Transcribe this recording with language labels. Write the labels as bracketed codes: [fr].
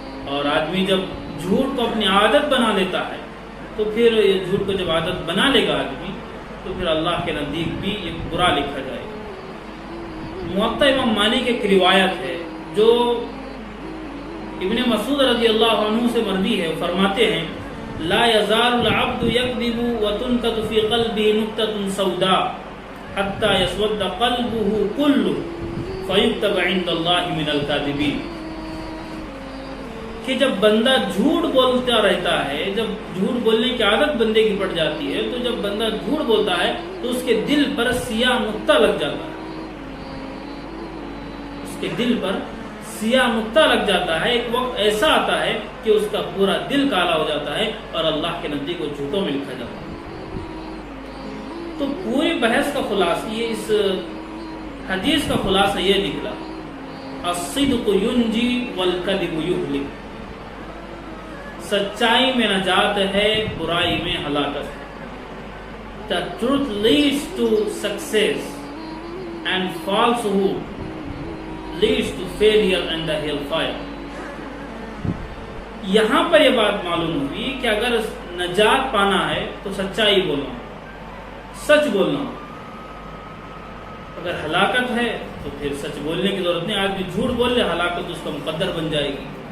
[ur] اور آدمی جب جھوٹ کو اپنی عادت بنا لیتا ہے، تو پھر یہ جھوٹ کو جب عادت بنا لے گا آدمی، تو پھر اللہ کے نزدیک بھی یہ برا لکھا جائے گا. موطا امام مالک ایک روایت ہے جو ابن مسعود رضی اللہ عنہ سے مروی ہے. فرماتے ہیں [ar] لا يزال العبد يكذب وتنكت في قلبه نكتة سوداء حتى يسود قلبه كله فيكتب عند الله من الكاذبين. [ur] کہ جب بندہ جھوٹ بولتا رہتا ہے، جب جھوٹ بولنے کی عادت بندے کی پڑ جاتی ہے، تو جب بندہ جھوٹ بولتا ہے تو اس کے دل پر سیاہ نقطہ لگ جاتا ہے، اس کے دل پر سیاہ نقطہ لگ جاتا ہے. ایک وقت ایسا آتا ہے کہ اس کا پورا دل کالا ہو جاتا ہے اور اللہ کے نزدیک کو جھوٹوں میں لکھا جاتا ہے. تو پوری بحث کا خلاصہ یہ، اس حدیث کا خلاصہ یہ نکلا، [ar] الصدق ینجی والکذب یہلک، [ur] سچائی میں نجات ہے، برائی میں ہلاکت ہے. [en] The truth leads to success and falsehood leads to failure and the hellfire. [ur] یہاں پر یہ بات معلوم ہوئی کہ اگر نجات پانا ہے تو سچائی بولنا، سچ بولنا. اگر ہلاکت ہے تو پھر سچ بولنے کی ضرورت نہیں. آدمی جھوٹ بول لے، ہلاکت اس کا مقدر بن جائے گی.